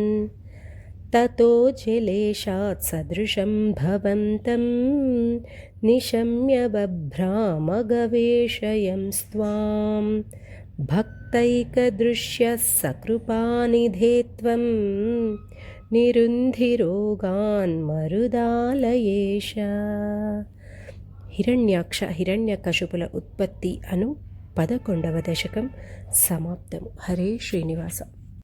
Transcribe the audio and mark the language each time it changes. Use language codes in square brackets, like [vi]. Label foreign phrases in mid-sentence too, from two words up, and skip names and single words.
[sa] ततो जलेशात् सदृशं भवन्तं निशम्य बभ्रामगवेशयं स्वां भक्तैकदृश्यः सकृपानिधे त्वं निरुन्धिरोगान् मरुदालयेश. [te] హిరణ్యాక్ష హిరణ్యకశపుల ఉత్పత్తి అను 11వ దశకం సమాప్తము. [sa] హరే శ్రీనివాస.